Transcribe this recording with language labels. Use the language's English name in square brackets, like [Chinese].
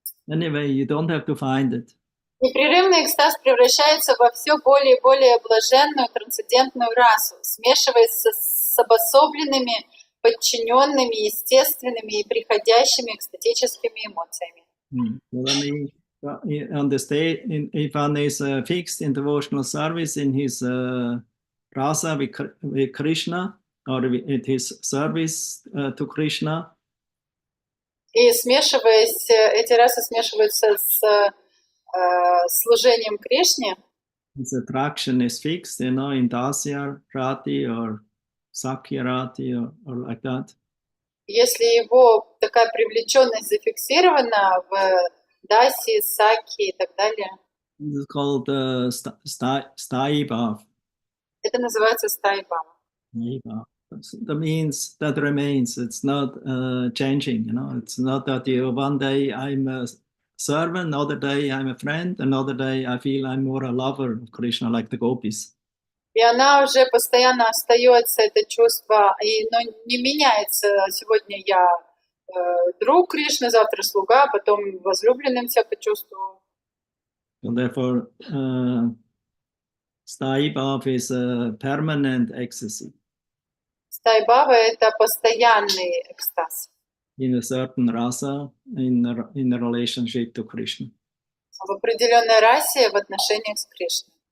[English] Anyway, you don't have to find it. [Russian] Непрерывный экстаз превращается во все более и более блаженную трансцендентную расу, смешиваясь с обособленными, подчиненными, естественными и приходящими экстатическими эмоциями. [English] On the state, if one is fixed in devotional service in his rasa with Krishna, or with his service to Krishna, [Russian] и смешиваясь, эти расы смешиваются с служением Кришне. [English] His attraction is fixed, in Dasya Rati or Sakya Rati or like that. [Russian] Если его такая привлеченность зафиксирована в Даси, Саки и так далее. [English] This is called Sthayi Bhav. [Russian] Это называется стаи бхава. [English] That means that remains. It's not changing. It's not that one day I'm a servant, another day I'm a friend, another day I feel I'm more a lover of Krishna, like the gopis. [Russian] И она уже постоянно остается, это чувство, но не меняется. Сегодня я друг Кришны, завтра слуга, потом возлюбленным себя почувствую. [English] So therefore, Sthayi Bhav is a permanent ecstasy. [Russian] Стаи бхава — это постоянный экстаз. [English] In a certain rasa, in a relationship to Krishna. [Russian] В определенной расе в отношениях с Кришной.